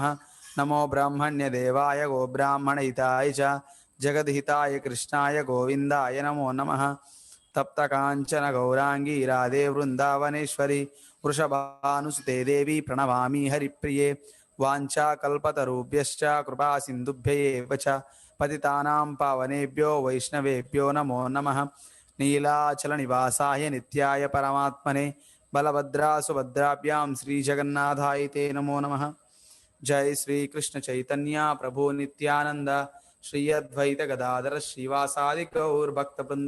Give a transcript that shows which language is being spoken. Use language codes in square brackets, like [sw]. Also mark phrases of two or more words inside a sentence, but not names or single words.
[sa] నమో బ్రహ్మణ్య దేవాయ గో బ్రాహ్మణహితాయ చ జగద్హితాయ కృష్ణాయ గోవిందాయ నమో నమః। తప్త కాంచన గౌరాంగీ రాధే వృందావనేశ్వరి వృషభానుసుతే దేవి ప్రణమామి హరిప్రియే। వాంఛాకల్పతరుభ్యశ్చ కృపా సింధుభ్యయేవ చ పతితానాం పావనేభ్యో వైష్ణవేభ్యో నమో నమః। నీలాచల నివాసాయ నిత్యాయ పరమాత్మనే బలభద్రా సుభద్రాభ్యాం శ్రీజగన్నాథాయ తే నమో నమః। జై శ్రీకృష్ణ చైతన్య ప్రభు నిత్యానంద శ్రీ అద్వైత గదాధర శ్రీవాసాది గౌర్భక్తవృంద।